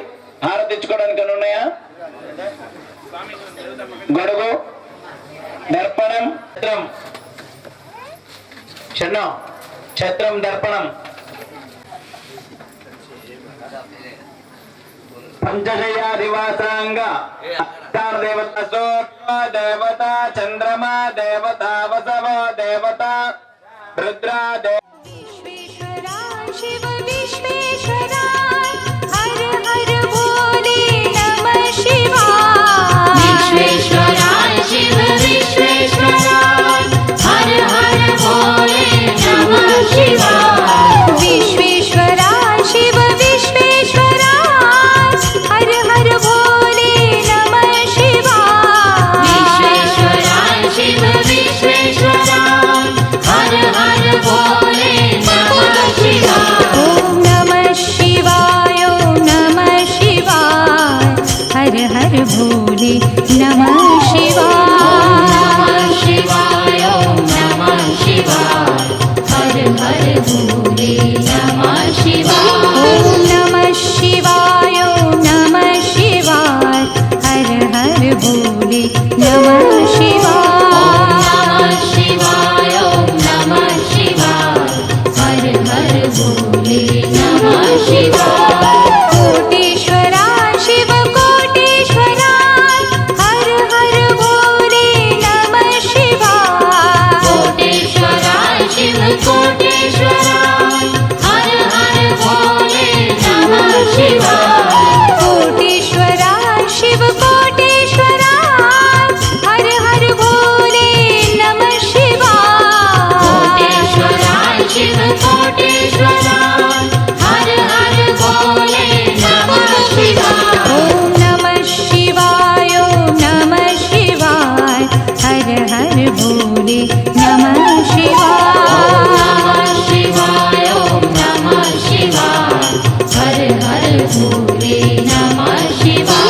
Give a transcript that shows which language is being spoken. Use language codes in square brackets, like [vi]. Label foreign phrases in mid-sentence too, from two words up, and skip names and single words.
[te] హారతిచ్చుకోవడానికి అని ఉన్నాయా? గొడుగు, దర్పణం, ఛత్రం, ఛత్రం, దర్పణం, పంచశయ్యాదివాసాంగ [sa] देवता सूर्य देवता चंद्रमा देवता वसव देवता रुद्रा [hi] विश्वेश्वरा शिव विश्वेश्वरा हर हर भोले नमः शिवाय विश्वेश्वरा शिव विश्वेश्वरा हर हर भोले नमः शिवाय विश्वेश्वरा शिव विश्वेश्वरा हर हर भोले नमः शिवाय विश्वेश्वरा शिव विश्वेश्वरा हर हर भोले नमः शिवाय ओम नमः शिवाय ओम नमः शिवाय हर हर भोले नमः शिवाय शिवाय ओम नमः शिवाय हर हर भोले नमः शिवाय ओम नमः शिवाय ओम नमः शिवाय हर हर भोले नमः शिवाय शिवाय ओम नमः शिवाय हर हर भोले नमः शिवाय कोटेश्वरा शिव कोटेश्वरा हर हर भोले नमः शिवाय कोटेश्वरा शिव कोटेश्वरा हर हर भोले नमः शिवाय कोटेश्वरा शिव कोटेश्वरा हर हर भोले नमः शिवाय कोटेश्वरा शिव कोटेश्वरा हर हर भोले नमः शिवाय ओम नमः शिवाय ओम नमः शिवाय हर हर भोले नमः शिवाय शिवाय ओम नमः शिवाय हर हर भोले नमः शिवाय